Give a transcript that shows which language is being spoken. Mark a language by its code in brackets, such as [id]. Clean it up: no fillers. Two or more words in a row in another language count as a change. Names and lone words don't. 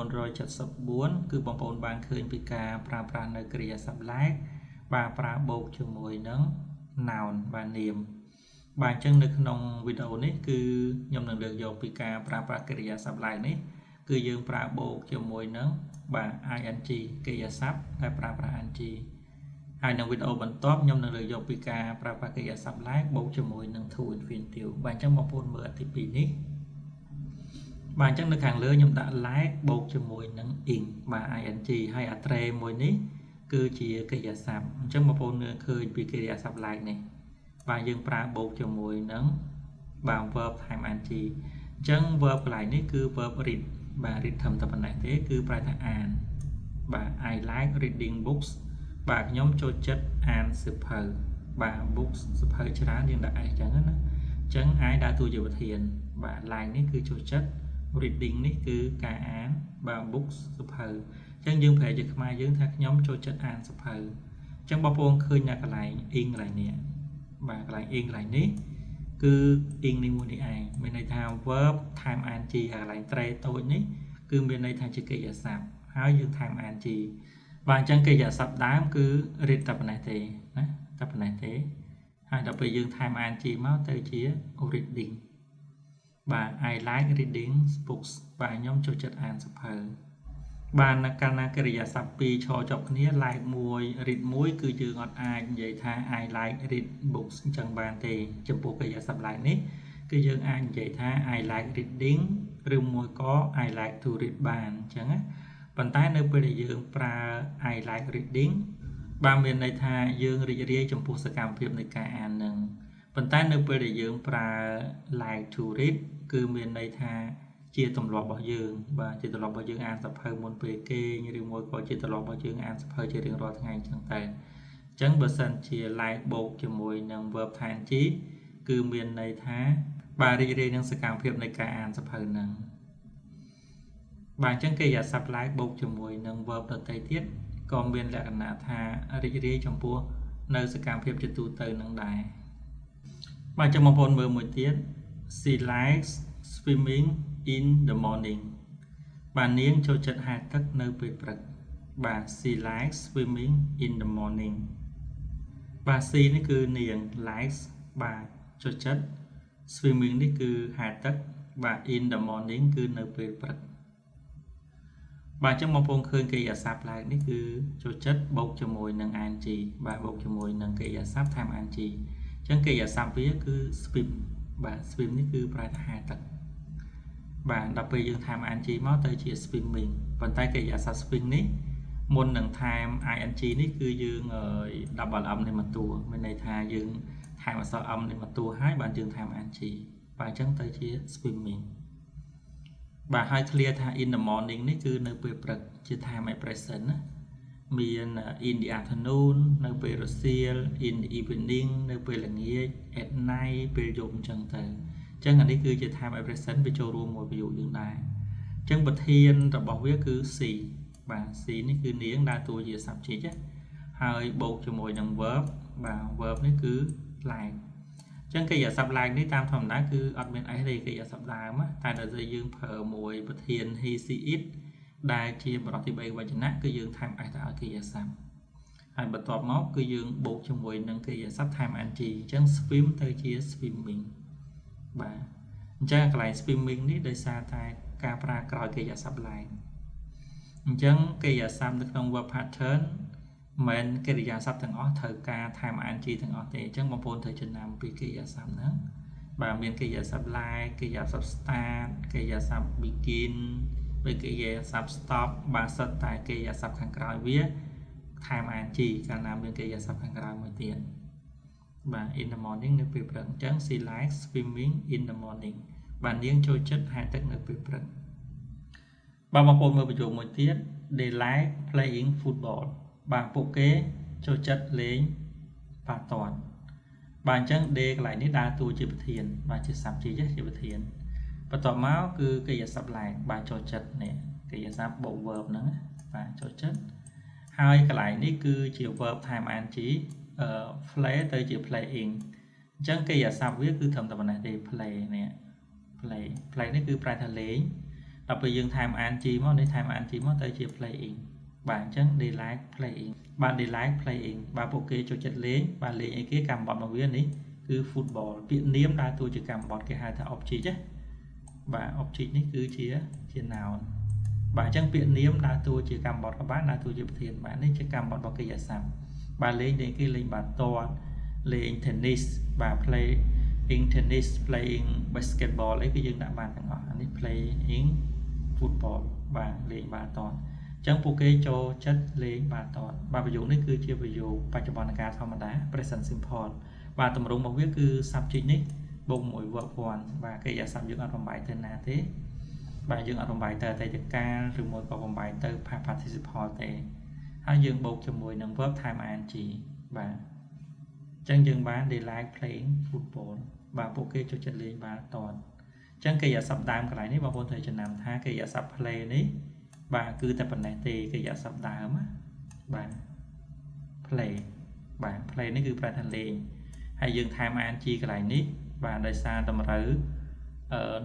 [km] 474 គឺបងប្អូនបានឃើញពីការប្រើប្រាស់នៅកិរិយាសព្ទ like បាទប្រើបូកជាមួយនឹង noun បាទនាមបាទអញ្ចឹងនៅក្នុងវីដេអូនេះគឺខ្ញុំនឹងលើកយកពីការប្រើប្រាស់កិរិយាសព្ទ like នេះគឺយើងប្រើបូកជាមួយនឹងបាទ ing កិរិយាសព្ទដែលប្រើប្រាស់ ing ហើយនៅវីដេអូបន្ទាប់ខ្ញុំនឹងលើកយកពីការប្រើ ប្រាស់កិរិយាសព្ទ like បូកជាមួយនឹង [en] to infinitive [km] បាទអញ្ចឹងបងប្អូនមើលអត្ថទី2នេះបាទអញ្ចឹងនៅខាងលើខ្ញុំដាក់ like បូកជាមួយនឹង ing បាទ ing ហើយអត្រេមួយនេះគឺជាកិរិយាសព្ទអញ្ចឹងបងប្អូនមើលឃើញពីកិរិយាសព្ទ like នេះបាទយើងប្រើបូកជាមួយនឹងបាទ verb ថែម ing អញ្ចឹង verb កន្លែងនេះគឺ [en] verb read [km] បាទ read ធំតែប៉ុណ្ណេះទេគឺប្រែថាអានបាទ [en] I like reading books [km] បាទខ្ញុំចូលចិត្ត អានសៀវភៅបាទ books សៀវភៅច្រើនយើងដាក់អញ្ចឹងណាអញ្ចឹង I ដើរតួជាប្រធានបាទ like នេះគឺចូលចិត្ត reading នេះគឺការអានបាទ books សៀវភៅអញ្ចឹងយើងប្រែជាខ្មែរយើងថាខ្ញុំចូលចិត្តអានសៀវភៅអញ្ចឹងបងប្អូនឃើញនៅកន្លែង ing កន្លែងនេះបាទកន្លែង ing កន្លែងនេះគឺ ing នេះមួយនេះឯង មានន័យថា verb ថែម ing ហើយកន្លែង tre តូចនេះគឺមានន័យថាជាកិរិយាសព្ទហើយយើងថែម ing បាទអញ្ចឹងកិរិយាសព្ទដើមគឺ read តែប៉ុណ្ណេះទេណាតែប៉ុណ្ណេះទេហើយដល់ពេលយើងថែម ing មកទៅជា reading បាទ [en] I like reading books [km] បាទ ខ្ញុំចូលចិត្តអានសៀវភៅបាទកាលណាកិរិយាសព្ទពីរឈរជាប់គ្នា like 1 read 1 គឺយើងអត់អាចនិយាយថា [en] I like read books [km] អញ្ចឹងបានទេចំពោះកិរិយាសព្ទ like នេះគឺយើងអាចនិយាយថា [en] I like reading [km] ឬមួយក៏ [en] I like to read [km] បានអញ្ចឹងណាប៉ុន្តែនៅពេលដែលយើងប្រើ [en] I like reading [km] បាទមានន័យថាយើងរីករាយចំពោះសកម្មភាពនៃការអាននឹងប៉ុន្តែនៅពេលដែលយើងប្រើ [en] like to read [km] គឺមានន័យថាជាទម្លាប់របស់យើងបាទជាទម្លាប់របស់យើងអានសៀវភៅមុនពេលគេងឬមួយក៏ជាទម្លាប់របស់យើងអានសៀវភៅជារៀងរាល់ថ្ងៃអញ្ចឹងតែអញ្ចឹងបើសិនជា like បូកជាមួយនឹង verb ថែម g គឺមានន័យថាបាទរីករាយនឹងសកម្មភាពនៃការអានសៀវភៅហ្នឹង បាទអញ្ចឹងកិរិយាសព្ទ like បូកជាមួយនឹង verb ដទៃទៀតក៏មានលក្ខណៈថារីករាយចំពោះនៅសកម្មភាពជាទូទៅនឹង ដែរបាទអញ្ចឹងបងប្អូនមើលមួយទៀត [en] She likes swimming in the morning [km] បាទនាងចូលចិត្តហែលទឹកនៅពេល ព្រឹកបាទ [en] She likes swimming in the morning [km] បាទ she នេះគឺនាង likes បាទចូលចិត្ត swimming នេះគឺហែលទឹកបាទ [en] in the morning [km] គឺនៅពេលព្រឹកបាទអញ្ចឹងបងប្អូនឃើញកិរិយាសព្ទ like នេះគឺចូលចិត្តបូកជាមួយនឹង ing បាទបូកជាមួយនឹងកិរិយាសព្ទថែម ing អញ្ចឹងកិរិយាសព្ទវាគឺ swim បាទ swim នេះគឺប្រែថាហែលទឹកបាទដល់ពេលយើងថែម ing មកទៅជា swimming ប៉ុន្តែកិរិយាសព្ទ swim នេះមុននឹងថែម ing នេះគឺយើង [en] double m [km] នេះមកតួមានន័យថាយើងថែមអក្សរ m នេះមកតួហើយបានយើងថែម ing បាទអញ្ចឹងទៅជា swimming បាទហើយ clear ថា [en] in the morning [km] នេះគឺនៅពេលព្រឹកជា [en] time present [km] ណាមាន [en] in the afternoon [km] នៅពេលរសៀល [en] in the evening [km] នៅពេលល្ងាច at night ពេលយប់អញ្ចឹងទៅអញ្ចឹងអានេះគឺជា [en] time present [km] វាចូលរួមមួយប្រយោគយើងដែរអញ្ចឹងប្រធានរបស់វាគឺ she បាទ she នេះគឺនាងដើរតួជា subject ហើយបូកជាមួយនឹង verb បាទ verb នេះគឺ likeអញ្ចឹងកិរិយាសព្ទ like នេះតាមធម្មតាគឺអត់មានអីទេកិរិយាសព្ទដើម តែដល់ពេលយើងប្រើមួយប្រធាន [en] he she it [km] ដែលជាបរិបទទី3វចនៈគឺយើងថែម s ទៅឲ្យកិរិយាសព្ទហើយបន្ទាប់មកគឺយើងបូកជាមួយនឹងកិរិយាសព្ទថែម ing អញ្ចឹង swim ទៅជា swimming បាទអញ្ចឹង កន្លែង swimming នេះដោយសារតែការប្រើក្រោយកិរិយាសព្ទ like អញ្ចឹងកិរិយាសព្ទនៅក្នុង [en] verb pattern [km] មិនកិរិយាសព្ទទាំងអស់ត្រូវការថែម ing ទាំងអស់ទេអញ្ចឹងបង ប្អូនត្រូវចំណាំពីកិរិយាសព្ទហ្នឹងបាទមានកិរិយាសព្ទ like កិរិយាសព្ទ start កិរិយាសព្ទ begin ពេលកិរិយា សព្ទ stop បាទសិតតែកិរិយាសព្ទខាងក្រោយវាថែម ing កាលណាមានកិរិយាសព្ទខាង ក្រោយមួយទៀតបាទ [en] in the morning [km] នៅពេលព្រឹកអញ្ចឹង [en] she likes swimming in the morning [km] បាទនាងចូលចិត្តហែលទឹកនៅពេលព្រឹកបាទបងប្អូនមើលប្រយោគមួយទៀត [en] they like playing football [km] បាទពួកគេចូលចិត្តលេងបាល់ទាត់បាទអញ្ចឹង day កន្លែងនេះដើរតួជាប្រធានបាទជា subject ជាប្រធានបន្ទាប់មកគឺកិរិយាសព្ទ like បាទចូលចិត្តនេះ កិរិយាសព្ទបូក verb ហ្នឹងបាទចូលចិត្តហើយកន្លែងនេះគឺជា [en] verb time ing play [km] ទៅជា playing អញ្ចឹងកិរិយាសព្ទវាគឺត្រឹមតែប៉ុណ្ណេះទេ play នេះ play នេះគឺប្រែថាលេងដល់ពេលយើង [en] time ing [km] មកនេះ [en] time ing [km] មកទៅជា playing បាទអញ្ចឹង [en] they like playing [km] បាទ [en] they like playing [km] បាទពួក គេចូលចិត្តលេងបាទលេងអីគេកម្មបត្តិរបស់វានេះគឺ football ពាក្យនាមដើរតួជាកម្មបត្តិគេហៅថា object ណាបាទ object នេះគឺជា noun បាទអញ្ចឹងពាក្យនាមដើរតួជាកម្មបត្តិក៏បានដើរតួជាប្រធានបាទនេះជាកម្មបត្តិ របស់កិរិយាសព្ទបាទលេងគេលេងបាល់ទាត់លេង tennis បាទ [en] playing tennis playing basketball [km] អីគឺយើងដាក់បានទាំងអស់អានេះ [en] playing football [km] បាទលេងបាល់ទាត់អញ្ចឹងពួកគេ ចូលចិត្តលេងបាល់ទាត់បាទប្រយោគនេះគឺជាប្រយោគបច្ចុប្បន្នកាលធម្មតា [en] present simple [km] បាទទម្រង់របស់វាគឺ subject នេះបូ កមួយ verb 1បាទកិរិយាសព្ទយើងអត់បំបែកទៅណាទេបាទយើងអត់បំបែកទៅអតីតកាលឬមួយក៏បំបែកទៅ [en] past participle [km] ទេហើយយើងបូកជាមួយនឹង [en] verb time ing [km] បាទអញ្ចឹងយើងបាន [en] they like playing football [km] បាទពួកគេចូលចិត្តលេងបាល់ទាត់អញ្ចឹងកិរិយាសព្ទដើមកន្លែងនេះបងប្អូនត្រូវចំណាំថាកិរិយាសព្ទ play នេះបាទគឺតែប៉ុណ្ណេះទេកិរិយាសព្ទដើមបាទ play បាទ play នេះគឺប្រែថាលេងហើយយើង [en] time ing [km] កន្លែងនេះបាទដោយសារតម្រូវនៅ